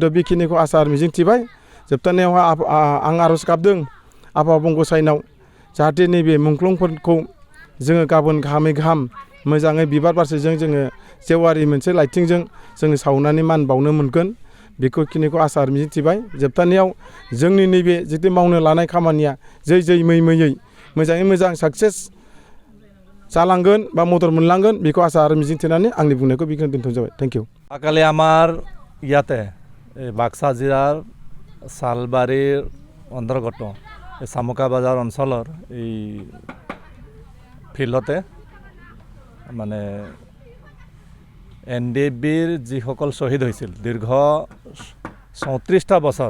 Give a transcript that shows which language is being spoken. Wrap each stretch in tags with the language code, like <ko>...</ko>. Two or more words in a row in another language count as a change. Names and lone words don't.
<brx>बेखिनिखौ आसा आरो मिजिंथिबाय जोबथारनायावहाय आं आर'ज गाबदों आफा बंगसायनाव जाहाथे नैबे मुंख्लंफोरखौ जोङो गाबोन गाहामै गाहाम मोजाङै बिबार बारसेजों जोङो जेवारि मोनसे लाइटिंजों जोङो सावनानै मान बावनो मोनगोन बेखिनिखौ आसा आरो मिजिंथिबाय जोबथारनायाव जोंनि नैबे जितु मावनो लानाय खामानिया जै मैयै मोजाङै मोजां साक्सेस जालांगोन बा मदद मोनलांगोन बेखौ आसा आरो मिजिंथिनानै आंनि बुंनायखौ बेखिनि दोनथ'नाय जाबाय</brx> <en>thank you</en> <as>কালি আমাৰ ইয়াতে বাক্সা জিলাৰ চালবাৰীৰ অন্তৰ্গত চামুকা বাজাৰ অঞ্চলৰ এই ফিল্ডতে মানে NDBৰ যিসকল শ্বহীদ হৈছিল দীৰ্ঘ 34টা বছৰ</as>